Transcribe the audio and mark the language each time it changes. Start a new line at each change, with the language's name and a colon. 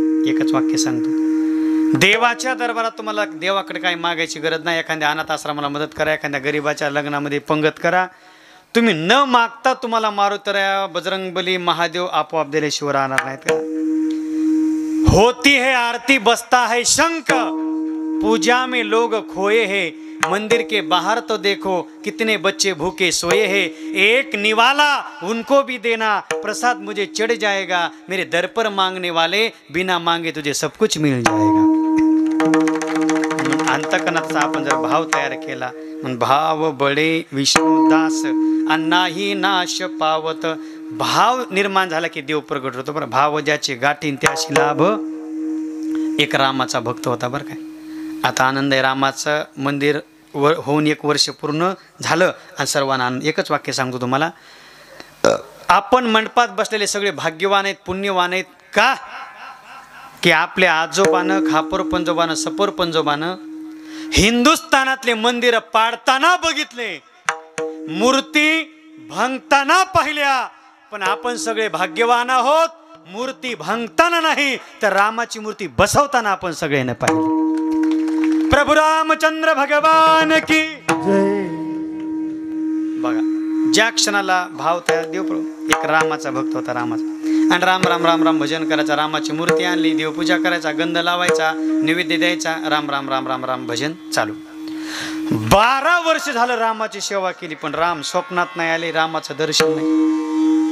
Marathi: एकच वाक्य सांगतो. देवाच्या दरबारात तुम्हाला देवाकडे काही मागायची गरज नाही. एखाद्या अनाथ आश्रमाला मदत करा, एखाद्या गरीबाच्या लग्नामध्ये पंगत करा. तुम्ही न मागता तुम्हाला मारुतऱ्या बजरंगबली महादेव आपोआप दिल्याशिवाय राहणार नाहीत का.
Hindi: होती है आरती बसता है शंख, पूजा में लोग खोए हैं, मंदिर के बाहर तो देखो कितने बच्चे भूखे सोए हैं, एक निवाला उनको भी देना, प्रसाद मुझे चढ़ जाएगा, मेरे दर पर मांगने वाले बिना मांगे तुझे सब कुछ मिल जाएगा.
Marathi: अंतकरणाचा आपण जर भाव तयार केला, भाव बळे विष्णू दास अन्नाही नाश पावत. भाव निर्माण झाला की देव प्रगट होतो. बरं, भाव ज्याचे गाठीन त्याशी लाभ. एक रामाचा भक्त होता बरं काय. आता आनंद आहे. रामाचं मंदिर होऊन 1 वर्ष पूर्ण झालं आणि सर्वांना एकच वाक्य सांगतो तुम्हाला. आपण मंडपात बसलेले सगळे भाग्यवान आहेत, पुण्यवान आहेत. का की आपल्या आजोबानं खापर पंजोबानं सपर पंजोबानं हिंदुस्थानातले मंदिर पाडताना बघितले, मूर्ती भांगताना पाहिल्या. पण आपण सगळे भाग्यवान आहोत, मूर्ती भांगताना नाही तर रामाची मूर्ती बसवताना आपण सगळ्यांना पाहिली.
Hindi: प्रभू रामचंद्र भगवान की जय.
Marathi: बघा ज्या क्षणाला भाव तयार देव प्रभू. एक रामाचा भक्त होता, रामाचा. आणि राम राम राम राम भजन करायचा, रामाची मूर्ती आणली, देवपूजा करायचा, गंध लावायचा, नैवेद्य द्यायचा, राम राम राम राम राम भजन चालू. 12 वर्ष झालं रामाची सेवा केली, पण राम स्वप्नात नाही आले, रामाचं दर्शन नाही.